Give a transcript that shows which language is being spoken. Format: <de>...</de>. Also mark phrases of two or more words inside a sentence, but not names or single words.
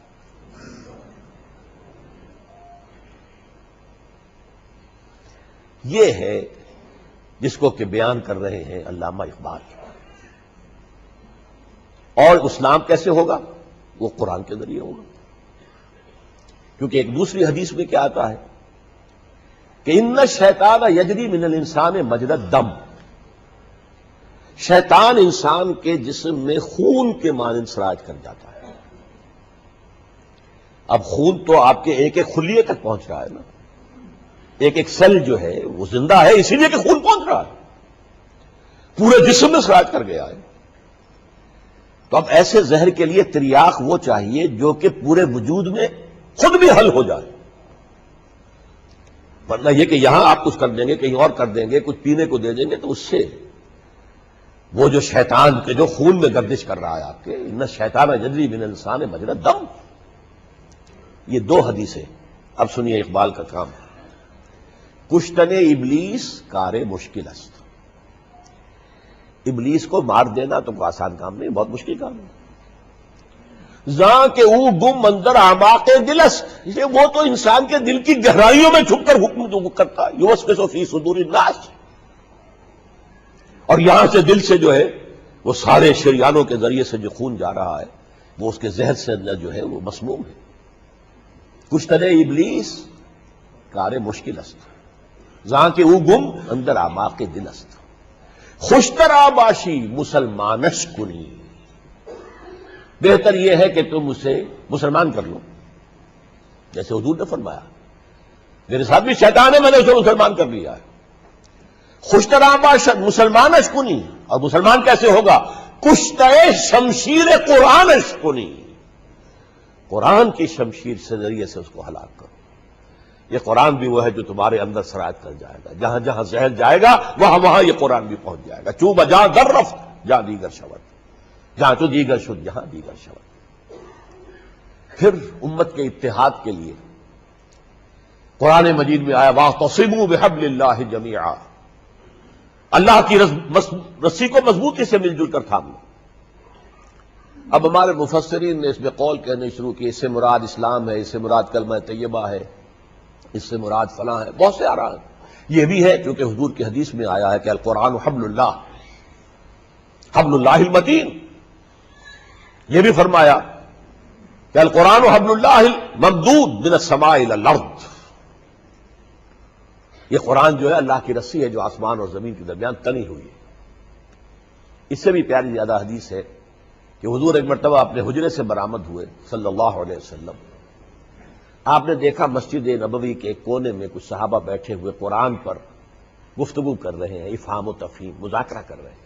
<ur>یہ ہے جس کو کہ بیان کر رہے ہیں علامہ اقبال. اور اسلام کیسے ہوگا؟ وہ قرآن کے ذریعے ہوگا. کیونکہ ایک دوسری حدیث میں کیا آتا ہے کہ</ur> <ar>ان الشیطان یجری من الانسان مجری الدم.</ar> <ur>شیطان انسان کے جسم میں خون کے مانند سراج کر جاتا ہے. اب خون تو آپ کے ایک ایک خلیے تک پہنچ رہا ہے نا، ایک ایک سیل جو ہے وہ زندہ ہے اسی لیے کہ خون پہنچ رہا ہے، پورے جسم میں سراج کر گیا ہے. تو اب ایسے زہر کے لیے تریاق وہ چاہیے جو کہ پورے وجود میں خود بھی حل ہو جائے. ورنہ یہ کہ یہاں آپ کچھ کر دیں گے، کہیں اور کر دیں گے، کچھ پینے کو دے دیں گے، تو اس سے وہ جو شیطان کے جو خون میں گردش کر رہا ہے آپ کے،</ur> <ar>ان الشیطان یجری من الانسان مجری الدم.</ar> <ur>یہ 2 حدیثیں. اب سنیے اقبال کا کام.</ur> <fa>کشتن ابلیس کار مشکل است.</fa> <ur>ابلیس کو مار دینا تو کوئی آسان کام نہیں، بہت مشکل کام ہے.</ur> <fa>زاں کہ او گم اندر اعماق دل است.</fa> <ur>وہ تو انسان کے دل کی گہرائیوں میں چھپ کر حکم کرتا ہے.</ur> <ar>یوسوس فی صدور الناس.</ar> <ur>اور یہاں سے دل سے جو ہے وہ سارے شریانوں کے ذریعے سے جو خون جا رہا ہے وہ اس کے ذہن سے اندر جو ہے وہ مسموم ہے.</ur> <fa>کشتن ابلیس کار مشکل است. زاں کہ او گم اندر اعماق دل است. خوشتر آباشی مسلمانش کنی.</fa> <ur>بہتر یہ ہے کہ تم اسے مسلمان کر لو، جیسے حضور نے فرمایا میرے ساتھ بھی شیطان ہے، میں نے اسے مسلمان کر لیا ہے.</ur> <fa>خوشتر آباش مسلمانش کنی.</fa> <ur>اور مسلمان کیسے ہوگا؟</ur> <fa>کشتہ شمشیر قرآنش کنی.</fa> <ur>قرآن کی شمشیر سے ذریعے سے اس کو ہلاک کرو. یہ قرآن بھی وہ ہے جو تمہارے اندر سراج کر جائے گا. جہاں جہاں زہر جائے گا وہاں وہاں یہ قرآن بھی پہنچ جائے گا.</ur> <fa>چوب جہاں در رفت جہاں دیگر شود، جہاں تو دیگر شد جہاں دیگر شود.</fa> <ur>پھر امت کے اتحاد کے لیے قرآن مجید میں آیا</ur> <ar>واعتصموا بحبل اللہ جمیعا.</ar> <ur>اللہ کی رسی کو مضبوطی سے مل جل کر تھام لو. اب ہمارے مفسرین نے اس میں قول کہنے شروع کی، اس سے مراد اسلام ہے، اس سے مراد کلمہ طیبہ ہے، اس سے مراد فلاں ہے، بہت سے آراء ہیں. یہ بھی ہے کیونکہ حضور کی حدیث میں آیا ہے کہ</ur> <ar>القرآن حبل اللہ المتین.</ar> <ur>یہ بھی فرمایا کہ</ur> <ar>القرآن حبل اللہ الممدود من السماء الی الارض.</ar> <ur>یہ قرآن جو ہے اللہ کی رسی ہے جو آسمان اور زمین کے درمیان تنی ہوئی ہے. اس سے بھی پیاری زیادہ حدیث ہے کہ حضور ایک مرتبہ اپنے حجرے سے برآمد ہوئے</ur> <ar>صلی اللہ علیہ وسلم.</ar> <ur>آپ نے دیکھا مسجد نبوی کے ایک کونے میں کچھ صحابہ بیٹھے ہوئے قرآن پر گفتگو کر رہے ہیں، افہام و تفہیم، مذاکرہ کر رہے ہیں.</ur>